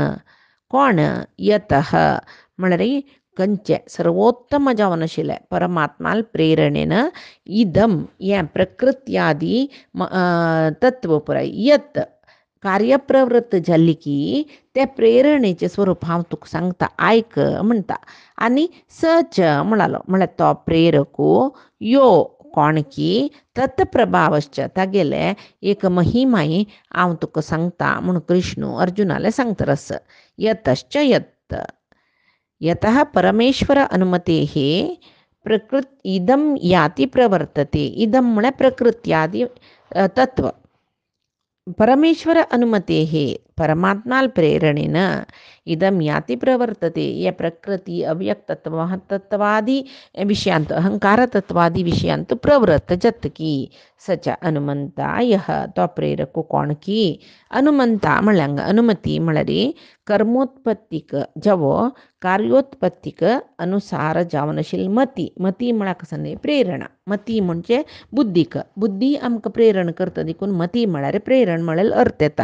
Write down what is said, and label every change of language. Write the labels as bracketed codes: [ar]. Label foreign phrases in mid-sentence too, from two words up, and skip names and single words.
[kok] कोण यतः म्हळ्यार खंयचे सर्वोत्तम जावन आशिल्लें परमात्माल प्रेरणेन इदम हें प्रकृत्यादी तत्व पुराय यत कार्यप्रवृत्त जाल्ली की, ते प्रेरणेचें स्वरूप हांव तुका सांगता, आयक म्हणटा. आनी सच म्हणालो म्हळ्यार तो प्रेरको यो कोण की तत्प्रभावश्च तागेले एक महिमाय हांव तुका सांगता म्हूण कृष्ण अर्जुनाले सांगतरस. [sa] यतश्च यत यतः परमेश्वर अनुमतेः प्रकृत इदम याति प्रवर्तते. [kok] इदम म्हळ्यार प्रकृत्यादी तत्व [sa] परमेश्वर अनुमतेः [kok] परमात्माल प्रेरणेन [sa] इदम याति प्रवर्तते. [kok] ये प्रकृती अव्यक्तत्व महत्तत्वादी विषयांत अहंकारतत्वादी विषयांत प्रवृत्त जत की, सच अनुमंता यह तो प्रेरक कोण की. अनुमंता म्हळ्यार अनुमती म्हळ्यार कर्मोत्पत्तीक जेवो कार्योत्पत्तीक अनुसार जावन आशिल्ली मती. मती म्हळ्यार कसं न्ही प्रेरणा. मती म्हणजे बुद्धीक, बुद्धी आमकां प्रेरण करता देखून मती म्हळ्यार प्रेरण म्हळ्यार अर्थ येता.